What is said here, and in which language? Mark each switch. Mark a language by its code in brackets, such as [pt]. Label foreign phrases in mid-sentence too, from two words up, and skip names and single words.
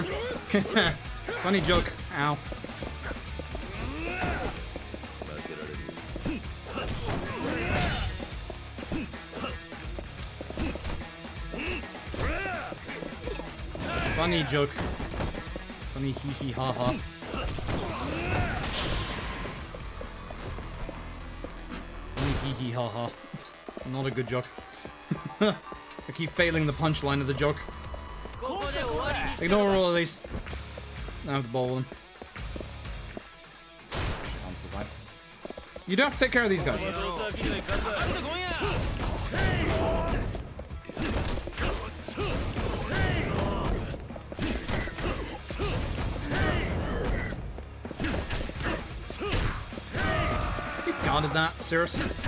[en] Funny joke. Ow. Funny joke. Funny hee hee ha ha. Funny hee hee ha ha. Not a good joke. I keep failing the punchline of the joke. Ignore all of these. I have to bowl them. Shit, onto the side. You do have to take care of these guys, though. You guarded that, serious?